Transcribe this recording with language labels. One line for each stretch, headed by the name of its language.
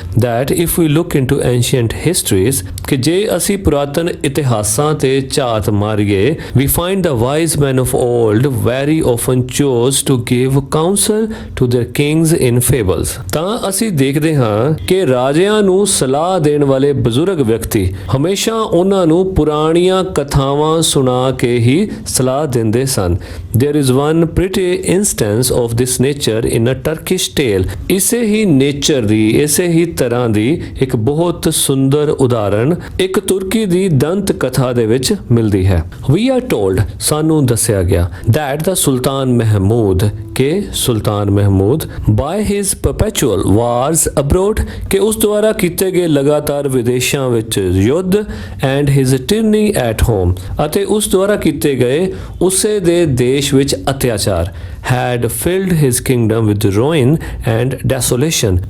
English: that if we look into ancient histories
Punjabi: ਕਿ ਜੇ ਅਸੀਂ ਪੁਰਾਤਨ ਇਤਿਹਾਸਾਂ ਤੇ ਝਾਤ ਮਾਰੀਏ,
English: We find the wise man of old very often chose to give counsel to their kings in fables।
Punjabi: ਤਾਂ ਅਸੀਂ ਦੇਖਦੇ ਹਾਂ ਕਿ ਰਾਜਿਆਂ ਨੂੰ ਸਲਾਹ ਦੇਣ ਵਾਲੇ ਬਜ਼ੁਰਗ ਵਿਅਕਤੀ ਹਮੇਸ਼ਾ ਉਹਨਾਂ ਨੂੰ ਪੁਰਾਣੀਆਂ ਕਥਾਵਾਂ ਸੁਣਾ ਕੇ ਹੀ ਸਲਾਹ ਦਿੰਦੇ ਸਨ।
English: There is one pretty instance of this nature in a Turkish tale।
Punjabi: ਇਸੇ ਹੀ ਨੇਚਰ ਦੀ, ਇਸੇ ਹੀ ਤਰ੍ਹਾਂ ਦੀ ਇੱਕ ਬਹੁਤ ਸੁੰਦਰ ਉਦਾਹਰਣ ਇੱਕ ਤੁਰਕੀ ਦੀ ਦੰਤ ਕਥਾ ਦੇ ਵਿੱਚ ਮਿਲਦੀ ਹੈ।
English: We are told,
Punjabi: ਸਾਨੂੰ ਦੱਸਿਆ ਗਿਆ,
English: that the Sultan Mahmud
Punjabi: ਕਿ ਸੁਲਤਾਨ Mahmud
English: by his perpetual wars abroad
Punjabi: ਕਿ ਉਸ ਦੁਆਰਾ ਕੀਤੇ ਗਏ ਲਗਾਤਾਰ ਵਿਦੇਸ਼ਾਂ ਵਿੱਚ ਯੁੱਧ
English: and his tyranny at home
Punjabi: ਅਤੇ ਉਸ ਦੁਆਰਾ ਕੀਤੇ ਗਏ ਉਸੇ ਦੇ ਦੇਸ਼ ਵਿੱਚ ਅਤਿਆਚਾਰ
English: had filled his kingdom with ruin and desolation।